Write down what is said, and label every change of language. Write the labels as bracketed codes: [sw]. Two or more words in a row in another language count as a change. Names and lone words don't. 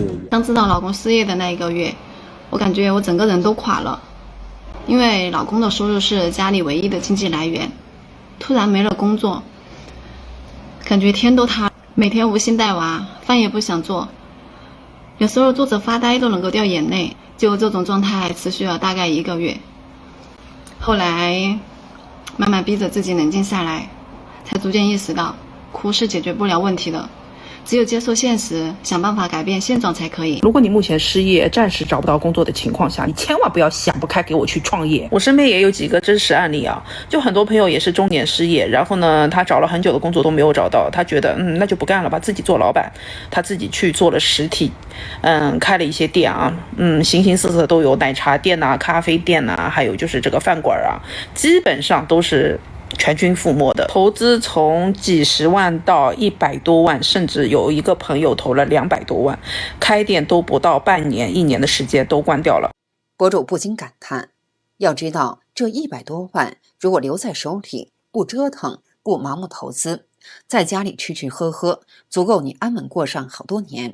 [zh] 剛知道老公失業的那一個月，我感覺我整個人都垮了，因為老公的收入是家裡唯一的經濟來源，突然沒了工作，感覺天都塌了，每天無心帶娃，飯也不想做，有時候坐着發呆都能夠掉眼淚，就這種狀態持續了大概1個月。後來慢慢逼着自己冷靜下來，才逐漸意識到哭是解決不了問題的，只有接受現實，想辦法改變現狀才可以。如果你目前失業，暫时找不到工作的情况下，你千万不要想不开给我去创业。我身边也有几个真实案例啊，就很多朋友也是中年失业，然后呢，他找了很久的工作都没有找到，他觉得那就不干了吧，自己做老板，他自己去做了实体，开了一些店啊，形形色色都有，奶茶店啊、咖啡店啊，还有就是这个饭馆啊，基本上都是全军覆没的，投資從幾十萬到100多萬，甚至有一個朋友投了200多萬，開店都不到半年、1年的時間都關掉了。博主不禁感嘆，要知道這100多萬如果留在手裡，不折騰，不盲目投資，在家裡吃吃喝喝，足夠你安穩過上好多年。